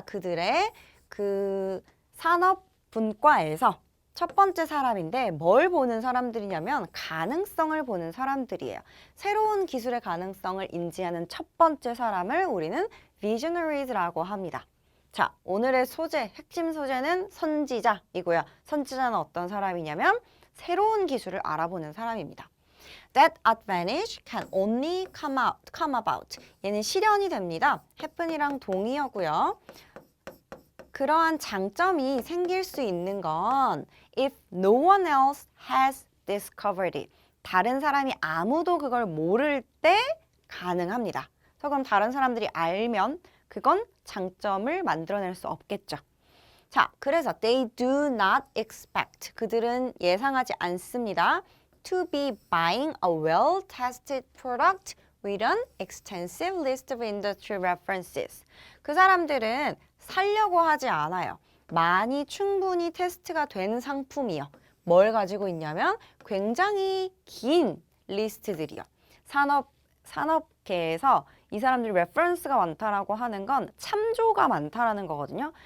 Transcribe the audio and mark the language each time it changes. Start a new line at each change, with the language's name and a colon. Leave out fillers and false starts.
Korean: 그들의 그 산업 분과에서 첫 번째 사람인데 뭘 보는 사람들이냐면 가능성을 보는 사람들이에요. 새로운 기술의 가능성을 인지하는 첫 번째 사람을 우리는 visionaries라고 합니다. 자, 오늘의 소재, 핵심 소재는 선지자이고요. 선지자는 어떤 사람이냐면 새로운 기술을 알아보는 사람입니다.
English: That advantage can only come about.
Korean: 얘는 실현이 됩니다. happen이랑 동의어고요. 그러한 장점이 생길 수 있는 건
English: if no one else has discovered it.
Korean: 다른 사람이 아무도 그걸 모를 때 가능합니다. 그래서 그럼 다른 사람들이 알면 그건 장점을 만들어낼 수 없겠죠. 자, 그래서
English: they do not expect.
Korean: 그들은 예상하지 않습니다.
English: To be buying a well-tested product with an extensive list of industry references.
Korean: 그 사람들은 살려고 하지 않아요. 많이 충분히 테스트가 된 상품이요. 뭘 가지고 있냐면 굉장히 긴 리스트들이요. 산업계에서 이 사람들이 레퍼런스가 많다라고 하는 건 참조가 많다라는 거거든요.